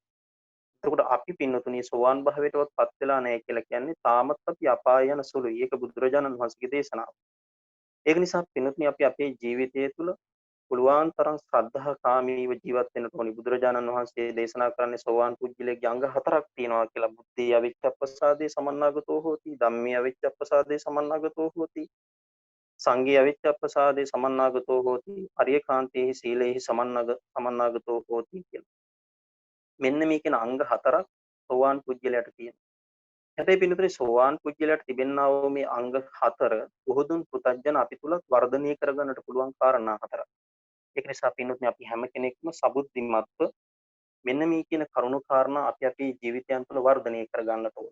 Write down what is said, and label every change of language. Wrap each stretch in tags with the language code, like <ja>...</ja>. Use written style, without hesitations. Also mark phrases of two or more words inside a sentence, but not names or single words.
<si>එතකොට අපි පින්නතුනි සෝවාන් භාවයටවත් පත් වෙලා නැහැ කියලා කියන්නේ තාමත් අපි අපාය යන සුළුයි. ඒක බුදුරජාණන් වහන්සේගේ දේශනාව. ඒක නිසා පින්නතුනි අපි අපේ ජීවිතය තුළ පුළුවන් තරම් ශ්‍රද්ධාකාමීව ජීවත් වෙන්න ඕනි. බුදුරජාණන් වහන්සේ දේශනා කරන්නේ සෝවාන් පුජ්‍යලයේ අංග 4ක් තියෙනවා කියලා.</si> <pi>බුද්ධි අවිච්ඡප්පසාදේ සමන්නාගතෝ හෝති, ධම්මේ අවිච්ඡප්පසාදේ සමන්නාගතෝ හෝති, සංඝේ අවිච්ඡප්පසාදේ සමන්නාගතෝ හෝති, අරියකාන්තේහි සීලේහි සමන්නාගතෝ හෝති කියලා.</pi> <si>මෙන්න මේ කියන අංග 4ක් සෝවාන් පුජ්‍යලයට තියෙනවා. හැබැයි පිළිතුරේ සෝවාන් පුජ්‍යලයට තිබෙනා වූ මේ අංග 4 බොහෝදුන් පුතඥ අපි තුලත් වර්ධනය කරගන්නට පුළුවන් කාරණා 4ක්. ඒක නිසා පින්වත්නි අපි හැම කෙනෙක්ම සබුද්ධිමත්ව මෙන්න මේ කියන කරුණු කාරණා අපි අපේ ජීවිතයන් තුළ වර්ධනය කරගන්නට ඕනේ.</si>